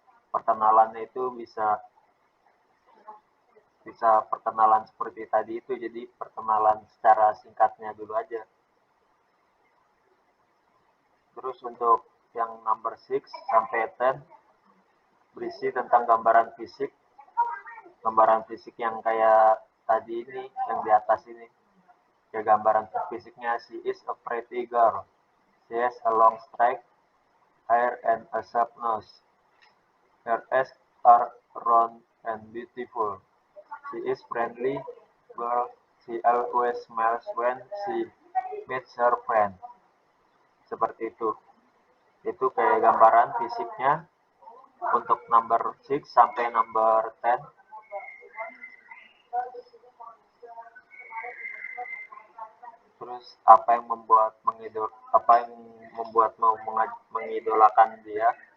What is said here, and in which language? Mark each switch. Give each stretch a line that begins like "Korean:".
Indonesian: Perkenalannya itu bisa perkenalan seperti tadi itu, jadi perkenalan secara singkatnya dulu aja. Terus untuk yang number 6 sampai 10 berisi tentang gambaran fisik yang kayak tadi ini, yang di atas ini ya. Gambaran fisiknya,
English: she is a pretty girl, she has a long straight hair and a sharp nose, her eyes are round and beautiful, she is friendly girl, she always smiles when she meets her friend.
Indonesian: Seperti itu kayak gambaran fisiknya untuk number 6 sampai number 10. Terus apa yang membuat mau mengidolakan dia?